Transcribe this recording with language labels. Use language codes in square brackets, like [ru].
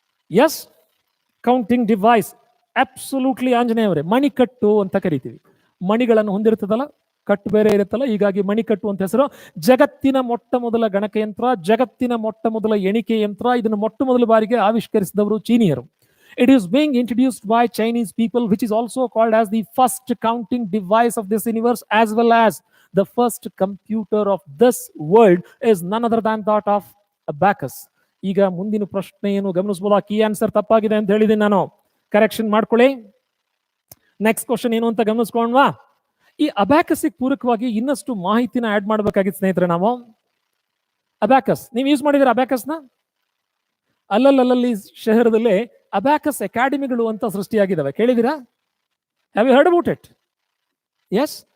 [en] Yes, counting device absolutely Anjaneya ಅವರೇ. [kn] ಮಣಿಕಟ್ಟು ಅಂತ ಕರಿತೀವಿ. ಮಣಿಗಳನ್ನು ಹೊಂದಿರ್ತದಲ್ಲ, ಕಟ್ಟು ಬೇರೆ ಇರುತ್ತಲ್ಲ, ಹೀಗಾಗಿ ಮಣಿಕಟ್ಟು ಅಂತ ಹೆಸರು. ಜಗತ್ತಿನ ಮೊಟ್ಟ ಮೊದಲ ಗಣಕಯಂತ್ರ, ಜಗತ್ತಿನ ಮೊಟ್ಟ ಮೊದಲ ಎಣಿಕೆ ಯಂತ್ರ. ಇದನ್ನು ಮೊಟ್ಟ ಮೊದಲ ಬಾರಿಗೆ ಆವಿಷ್ಕರಿಸಿದವರು ಚೀನಿಯರು. [en] It is being introduced by Chinese people, which is also called as the first counting device of this universe, as well as the first computer of this world is none other than that of abacus. [kn] ಈಗ ಮುಂದಿನ ಪ್ರಶ್ನೆಯನ್ನು ಗಮನಿಸಬಹುದು. Key answer ತಪ್ಪಾಗಿದೆ ಅಂತ ಹೇಳಿದ್ದೀನಿ ನಾನು, correction ಮಾಡ್ಕೊಳ್ಳಿ. Next question ಏನು ಅಂತ ಗಮನಿಸ್ಕೊಳ್ಳೋಣವಾ? ಈ ಅಬ್ಯಾಕಸ್ಗೆ ಪೂರಕವಾಗಿ ಇನ್ನಷ್ಟು ಮಾಹಿತಿನ ಆಡ್ ಮಾಡಬೇಕಾಗಿತ್ತು ಸ್ನೇಹಿತರೆ. ನಾವು ಅಬ್ಯಾಕಸ್ ನೀವು ಯೂಸ್ ಮಾಡಿದ್ರೆ ಅಬ್ಯಾಕಸ್ನ ಅಲ್ಲಲ್ಲಿ ಶಹರದಲ್ಲಿ ಅಬ್ಯಾಕಸ್ ಅಕಾಡೆಮಿಗಳು ಅಂತ ಸೃಷ್ಟಿಯಾಗಿದ್ದಾವೆ. ಕೇಳಿದಿರಾ? [en] Have you heard about it? [kn] S.